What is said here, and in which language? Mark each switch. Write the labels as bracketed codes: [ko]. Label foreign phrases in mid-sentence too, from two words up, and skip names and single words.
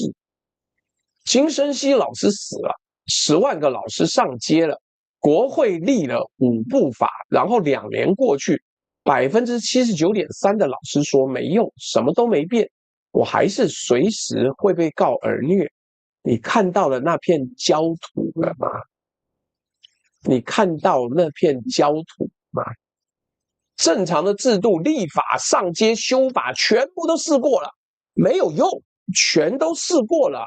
[zh] 金升熙老師死了，10萬個老師上街了，國會立了5部法，然後2年過去，79.3%的老師說沒用，什麼都沒變，我還是隨時會被告兒虐。你看到了那片焦土了嗎？你看到那片焦土嗎？正常的制度、立法、上街修法，全部都試過了，沒有用，全都試過了。